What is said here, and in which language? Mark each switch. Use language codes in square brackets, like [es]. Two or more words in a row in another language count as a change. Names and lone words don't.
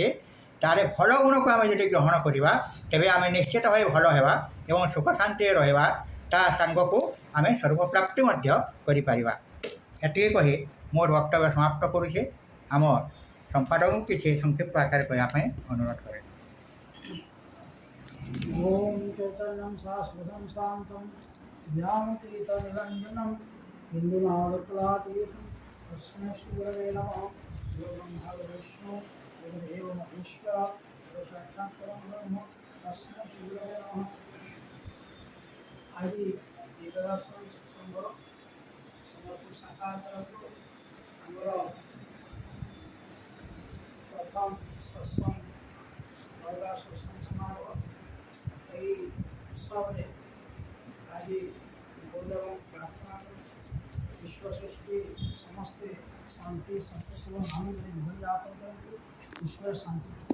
[or] ତାହେଲେ ଭଲ ଗୁଣକୁ ଆମେ ଯଦି ଗ୍ରହଣ କରିବା ତେବେ ଆମେ ନିଶ୍ଚିତ ଭାବେ ଭଲ ହେବା ଏବଂ ସୁଖ ଶାନ୍ତିରେ ରହିବା। ତା ସାଙ୍ଗକୁ ଆମେ ସ୍ୱରୂପପ୍ରାପ୍ତି ମଧ୍ୟ କରିପାରିବା। ଏତିକି କହି ମୋର ବକ୍ତବ୍ୟ ସମାପ୍ତ କରୁଛେ। ଆମର ସମ୍ପାଦକଙ୍କୁ କିଛି ସଂକ୍ଷିପ୍ତ ଆକାରରେ କହିବା ପାଇଁ ଅନୁରୋଧ କରେ। [sa] ओम चैतन्यं शाश्वतं शान्तं ध्यानतीतनिरञ्जनं बिन्दुनादकलातीतं तस्मै श्रीगुरवे नमः। ब्रह्मा विष्णु गुरुदेव महेश्वर साक्षात् परं ब्रह्म तस्मै श्रीगुरवे नमः। [bn] আজ দিব্যদর্শন সৎসঙ্গ সমর্পিত শাখা তরফ আমর প্রথম সৎসঙ্গ মহিলা সৎসঙ্গ সমারোহ এই উৎসবে আজি গুরুদেব প্রার্থনা করছি বিশ্ব সৃষ্টি সমস্তে শান্তি সন্তোষ এবং আনন্দ জীবনযাপন করতে ঈশ্বরের শান্তি